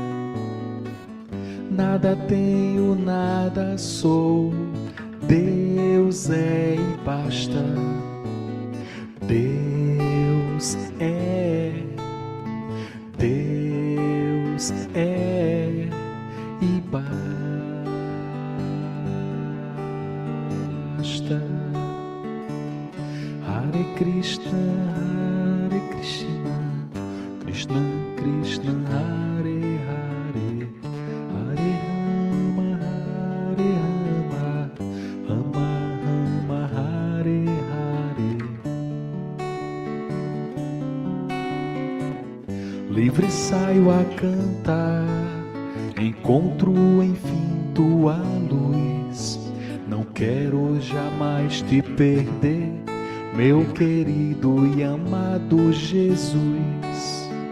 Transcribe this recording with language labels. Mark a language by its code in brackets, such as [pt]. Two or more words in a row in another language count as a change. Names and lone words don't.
[pt] Nada tenho, nada sou, Deus é e basta. Deus é, Deus é e basta. [sa] हरे कृष्ण हरे कृष्ण कृष्ण कृष्ण हरे हरे हरे राम हरे राम राम राम हरे हरे. [pt] Livre saio a cantar, encontro enfim tua luz. Não quero jamais te perder, meu querido e amado Jesus.